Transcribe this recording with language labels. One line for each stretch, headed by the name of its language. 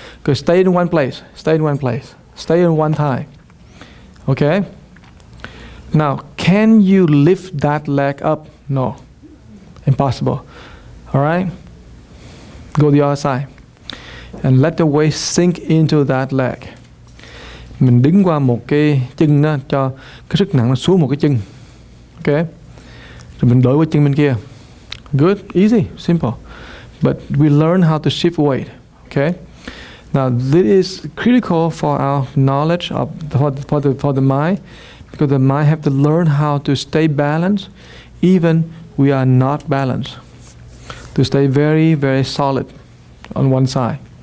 English: Because stay in one place. Stay in one place. Stay in one time. Okay? Now, can you lift that leg up? No. Impossible. All right? Go the other side. And let the weight sink into that leg.
Vietnamese: Mình đứng qua một cái chân đó, cho cái sức nặng nó xuống một cái chân. Okay? Rồi mình đổi qua chân bên kia.
English: Good, easy, simple. but we learn how to shift weight. Okay. Now this is critical for our knowledge of for the mind, because the mind have to learn how to stay balanced, even we are not balanced, to stay very, very solid on one side.